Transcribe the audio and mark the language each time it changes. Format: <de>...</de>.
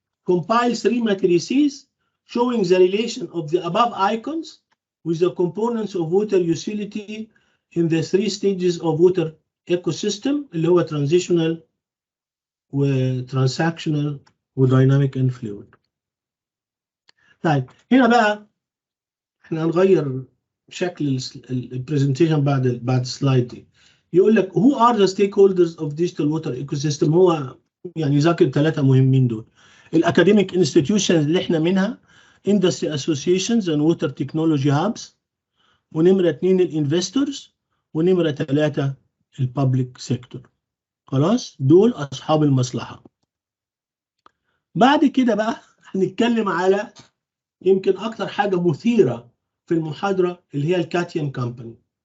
<en>compile 3 matrices showing the relation of the above icons with the components of water utility in the 3 stages of water ecosystem</en> <ar>اللي هو</ar> <en>transitional و transactional و dynamic and fluid.</en> <ar>طيب هنا بقى احنا هنغير شكل البرزنتيشن بعد السلايد دي. يقول لك</ar> <en>who are the stakeholders of digital water ecosystem.</en> <ar>هو يعني ذاكر ثلاثه مهمين دول. الاكاديميك انستتيوشنز اللي احنا منها</ar> <en>industry associations and water technology hubs،</en> <ar>ونمره 2 الانفستورز، ونمره 3 البابليك سيكتور. خلاص دول اصحاب المصلحه. بعد كده بقى هنتكلم على يمكن اكتر حاجه مثيره في المحاضره اللي هي الكاتيوم كامباني.</ar>